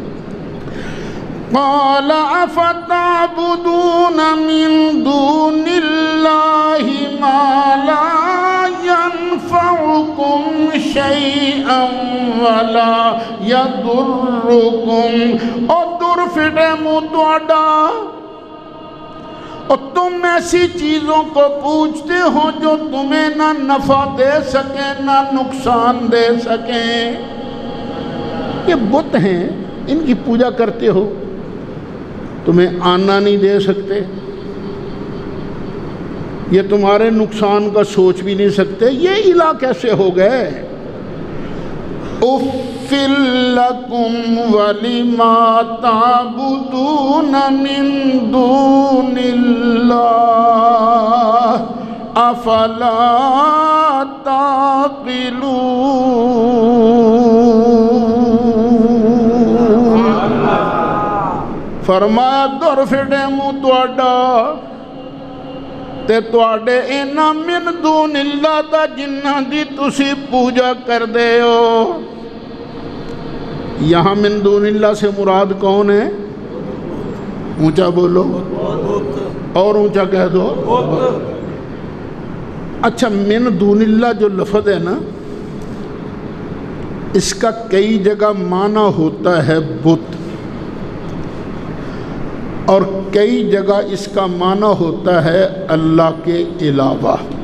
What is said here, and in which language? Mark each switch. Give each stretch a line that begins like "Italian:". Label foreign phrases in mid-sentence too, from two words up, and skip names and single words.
Arabic: قال افتعبدون من دون
Urdu: اللہ ما
Arabic: لا ينفعكم شيئا ولا يضركم،
Urdu: اور
Punjabi: دور فٹے منہ تہاڈا،
Urdu: اور تم ایسی چیزوں کو پوچھتے ہو جو تمہیں نہ نفع دے سکیں نہ نقصان دے سکیں۔ یہ بت ہیں، ان کی پوجا کرتے ہو، تمہیں آنا نہیں دے سکتے، یہ تمہارے نقصان کا سوچ بھی نہیں سکتے، یہ الہ کیسے ہو گئے؟
Arabic: اُفِّل لَكُمْ وَلِمَا تَعْبُدُونَ مِن دُونِ اللَّهِ أَفَلَا تَعْقِلُونَ۔
Punjabi: فرمایا دور فٹے منہ تہاڈا تے تہاڈے انہاں
Arabic: من دون اللہ
Punjabi: دا جنہاں دی تسی پوجا کر دے ہو۔
Urdu: یہاں
Arabic: من دون اللہ
Urdu: سے مراد کون ہے؟ اونچا بولو اور اونچا کہہ دو۔ اچھا،
Arabic: من دون اللہ
Urdu: جو لفظ ہے نا، اس کا کئی جگہ معنی ہوتا ہے بت، اور کئی جگہ اس کا معنی ہوتا ہے اللہ کے علاوہ۔